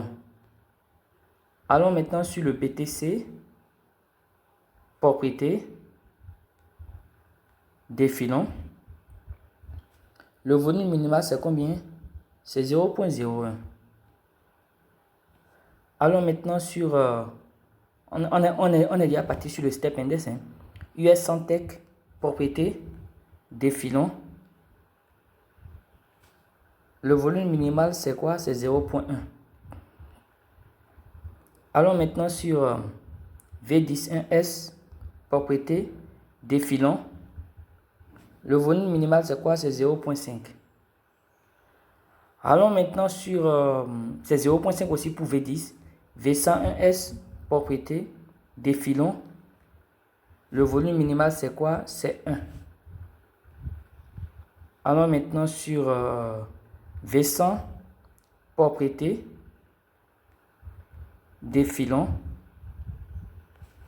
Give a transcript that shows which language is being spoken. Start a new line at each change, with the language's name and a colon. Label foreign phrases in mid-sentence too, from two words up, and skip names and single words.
French: Allons maintenant sur le BTC, propriété, défilons. Le volume minimal, c'est combien? C'est 0.01. Allons maintenant sur... on est déjà parti sur le
English: step index.
French: US100 Tech, propriété, défilons. Le volume minimal, c'est quoi? C'est 0.1. Allons maintenant sur V10-1S, propriété, défilons. Le volume minimal, c'est quoi? C'est 0.5. Allons maintenant sur... c'est 0.5 aussi pour V10. V101S, propriété, défilons. Le volume minimal, c'est quoi? C'est 1. Allons maintenant sur V100, propriété, défilons.